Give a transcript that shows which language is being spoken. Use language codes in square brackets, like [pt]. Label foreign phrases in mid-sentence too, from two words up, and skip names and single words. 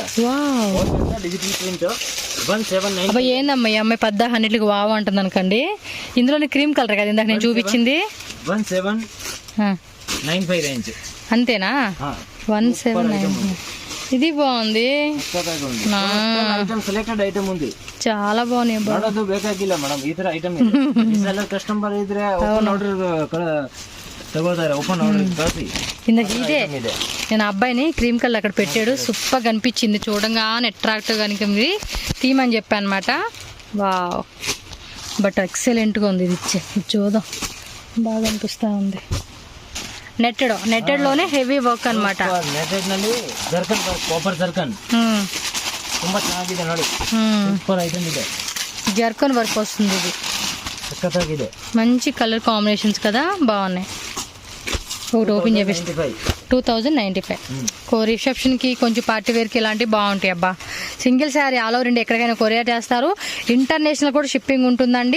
[te] వావ్, [en] ఆర్గంజా డిజిటల్ ప్రింట్ 1790. [te] అబ్బా ఏందమ్మా ఈ అమ్మాయి పెద్ద అన్నిటికి వావ్ అంటుంది అనుకోండి. ఇందులోని [en] cream colour [te] కదా ఇందాక నేను చూపించింది. 1795 రేంజ్. అంతేనా? 1790. ఇది బాగుంది, [en] selected item [te] ఉంది. చాలా బాగున్నాయి. [kn] ಮಾಡೋದು ಬೇಕಾಗಿಲ್ಲ ಮೇಡಮ್, ಈ ತರ ಐಟಮ್ ಇದೆ. ಕಸ್ಟಮರ್ ಇದ್ರೆ [en] open order [kn] ತಗೋತಾರೆ, [en] ఓపెన్ ఆర్డర్ కాపీ. [te] ఇందాక ఇదే నేను అబ్బాయిని [en] cream colour [te] అక్కడ పెట్టాడు, సూపర్ కనిపించింది చూడంగానే, అట్రాక్టివ్ కనిపించింది, తీమని చెప్పాను అనమాట. వావ్, [en] but excellent [te] ఉంది. ఇది చూద్దాం, బాగా అనిపిస్తూ ఉంది. నెట్టెడ్ లోనే [en] heavy work [te] అనమాట. [kn] ನೆಟೆಡ್ ನಲ್ಲಿ ಜರ್ಕನ್ ಕಾಪರ್ ಜರ್ಕನ್ ತುಂಬಾ ಚೆನ್ನಾಗಿದೆ ನೋಡಿ, [en] super item [kn] ಇದೆ. [en] zircon work [te] వస్తుంది, ఇది [kn] సక్కತ್ತಾಗಿದೆ. [te] మంచి [en] colour combinations [te] కదా, బాగున్నాయి. ఒకటి ఓపెన్ చేపిస్తాను. 2095. రిసెప్షన్కి కొంచెం [en] party wear [te] ఇలాంటివి బాగుంటాయి. అబ్బా, [en] single saree all over India [te] ఎక్కడికైనా కొరియర్ చేస్తారు. ఇంటర్నేషనల్ కూడా షిప్పింగ్ ఉంటుందండి.